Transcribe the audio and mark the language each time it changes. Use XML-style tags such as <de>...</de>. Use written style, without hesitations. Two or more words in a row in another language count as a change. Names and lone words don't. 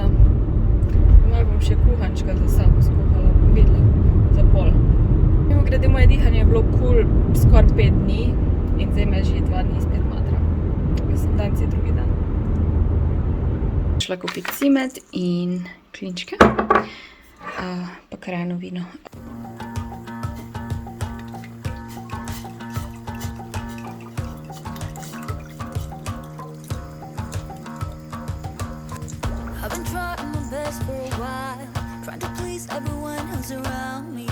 <sl>Malo bom še kuhančka za sabo skuhala, bom videla za pol. Mimogrede, moje dihanje je bilo cool skoraj 5 dni in zdaj me že 2 dni spet matra. Mislim, danes je drugi dan. Šla kupiti cimet in klinčke, pa krajno vino.</sl> <en>For a while, trying to please everyone who's around me.</en>